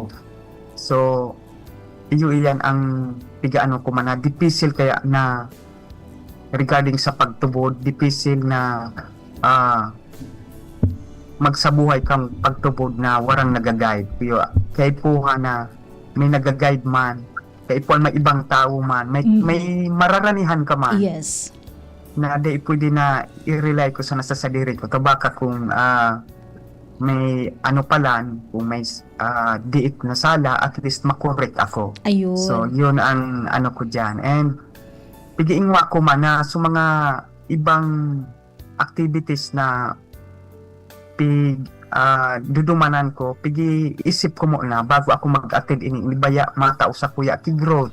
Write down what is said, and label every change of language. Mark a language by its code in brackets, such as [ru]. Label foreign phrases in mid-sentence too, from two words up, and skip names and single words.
[bik] So, iyan ang pigaano ko man na difficile kaya na regarding sa pagtubod, difficile na magsabuhay kang pagtubod na warang nagaguide. Kaya po na may nagaguide man, kaya po may ibang tao man, may mararanihan ka man. [en] Yes. [bik] Na di pwede na i-rely ko sa nasasadiri ko. Kabaka kung may ano palan, kung may diit na sala, at least makorek ako. [tl] Ayun. So, yun ang ano ko dyan. [bik] And, pigiin mo ako man na sa mga ibang activities na dudumanan ko, isip ko muna bago ako mag-attend inibaya mga tao sa kuya ki growth.